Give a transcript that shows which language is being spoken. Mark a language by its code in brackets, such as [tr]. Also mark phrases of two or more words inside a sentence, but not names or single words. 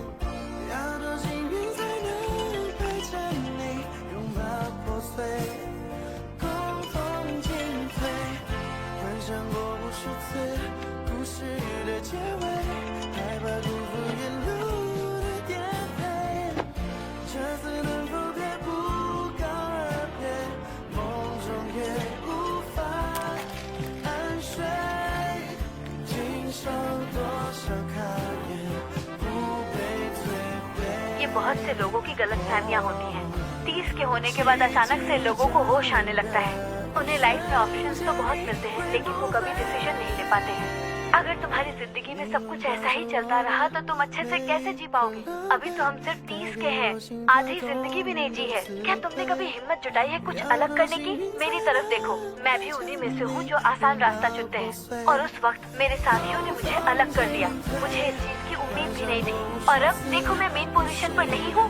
[zh] 要多幸运才能陪着你拥抱破碎，共同进退，幻想过无数次故事的结尾，害怕辜负沿路的颠沛。这次能否别不告而别，梦中也无法安睡，经受多少考验不被摧毁。 [hi] ये बहुत से लोगों की गलतफहमियां होती हैं। 30 के होने के बाद अचानक से लोगों को होश आने लगता है। उन्हें लाइफ में ऑप्शंस तो बहुत मिलते हैं, लेकिन वो कभी डिसीजन नहीं ले पाते हैं। अगर तुम्हारी जिंदगी में सब कुछ ऐसा ही चलता रहा तो तुम अच्छे से कैसे जी पाओगे? अभी तो हम सिर्फ 30 के हैं, आधी जिंदगी भी नहीं जी है। क्या तुमने कभी हिम्मत जुटाई है कुछ अलग करने की? मेरी तरफ देखो, मैं भी उन्हीं में से हूँ जो आसान रास्ता चुनते हैं। और उस वक्त मेरे साथियों ने मुझे अलग कर दिया, मुझे इस चीज की उम्मीद भी नहीं थी। और अब देखो मैं [en] main position [hi] पर नहीं हूँ।